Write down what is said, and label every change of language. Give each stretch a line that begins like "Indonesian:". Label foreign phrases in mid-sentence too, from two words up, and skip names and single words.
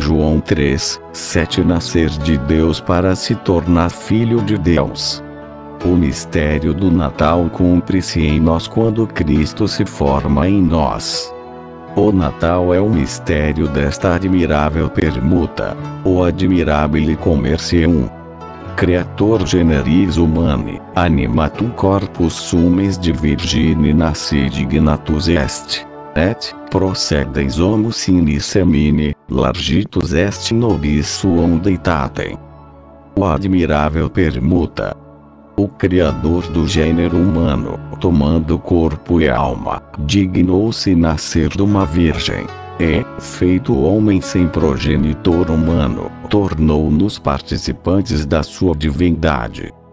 Portuguese: João 3:7. Nascer de Deus para se tornar filho de Deus. O mistério do Natal cumpre-se em nós quando Cristo se forma em nós. O Natal é o mistério desta admirável permuta, o
Latin: admirabile commercium. Creator generis humani, animatum corpus sumes de virgine nascidi ignatus est. Et, procedens homo sine semine, largitus est nobis suum deitatem.
Portuguese: O admirável permuta. O Criador do gênero humano, tomando corpo e alma, dignou-se nascer de uma virgem. E, feito homem sem progenitor humano, tornou-nos participantes da sua divindade.